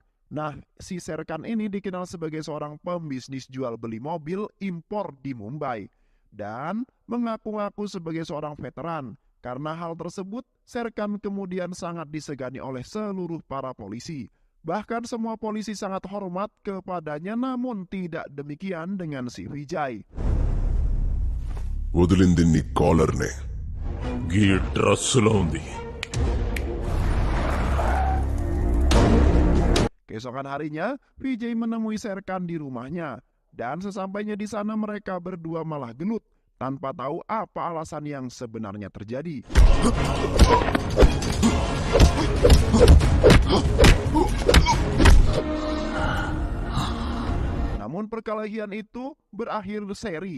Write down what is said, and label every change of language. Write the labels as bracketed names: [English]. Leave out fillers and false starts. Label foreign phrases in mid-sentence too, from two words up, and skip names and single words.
[Indonesian] Nah, si Serkan ini dikenal sebagai seorang pembisnis jual beli mobil impor di Mumbai dan mengaku-ngaku sebagai seorang veteran. Karena hal tersebut, Serkan kemudian sangat disegani oleh seluruh para polisi. Bahkan semua polisi sangat hormat kepadanya, namun tidak demikian dengan si Vijay. [Telugu] వదిలింది నీ కాలర్నే. గీ డ్రెస్సులో ఉంది. [Indonesian] Keesokan harinya, Vijay menemui Serkan di rumahnya. Dan sesampainya di sana mereka berdua malah gelut, tanpa tahu apa alasan yang sebenarnya terjadi. Namun perkelahian itu berakhir seri.